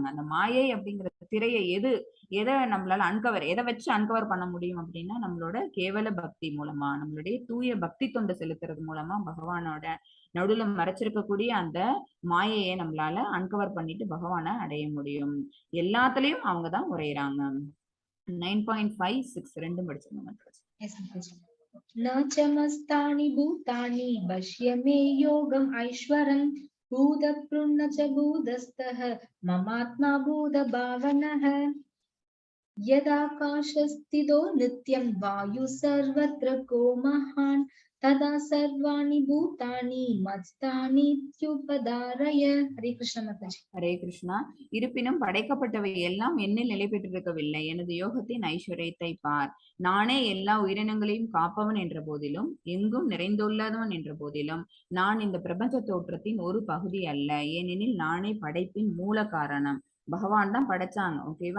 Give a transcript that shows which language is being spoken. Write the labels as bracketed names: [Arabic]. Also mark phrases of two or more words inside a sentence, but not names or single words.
[Tamil] அந்த மாயை அப்படிங்கிற திரையை எதை நம்மளால எதை வச்சு அன்கவர் பண்ண முடியும் அப்படின்னா நம்மளோட கேவல பக்தி மூலமா, நம்மளுடைய தூய பக்தி தொண்டு செலுத்துறது மூலமா பகவானோட நடுவுல மறைச்சிருக்கக்கூடிய அந்த மாயையை நம்மளால அன்கவர் பண்ணிட்டு பகவானை அடைய முடியும். எல்லாத்துலயும் அவங்கதான் உரையிறாங்க. 9.56 ரெண்டும் படிச்சிருங்க. [Sanskrit] न च मस्तानि भूतानि पश्य मे योगम् ऐश्वरम् भूतपृन्न च भूतस्थः ममात्मा भूतभावनः यदाकाशस्थितो नित्यं वायुः सर्वत्र को महान् तदा सर्वाणि भूतानि मत्स्थानि इत्युपधारय. हरे कृष्ण माताजी. [Tamil] ஹரே கிருஷ்ணா. இருப்பினும் படைக்கப்பட்டவை எல்லாம் என்னில் நிலை பெற்றிருக்கவில்லை. எனது யோகத்தின் ஐஸ்வர்யத்தை பார். நானே எல்லா உயிரினங்களையும் காப்பவன் என்ற போதிலும், எங்கும் நிறைந்துள்ளவன் என்ற போதிலும், நான் இந்த பிரபஞ்ச தோற்றத்தின் ஒரு பகுதி அல்ல. ஏனெனில் நானே படைப்பின் மூல காரணம். பகவான் தான் படைச்சாங்க. ஓகேவா?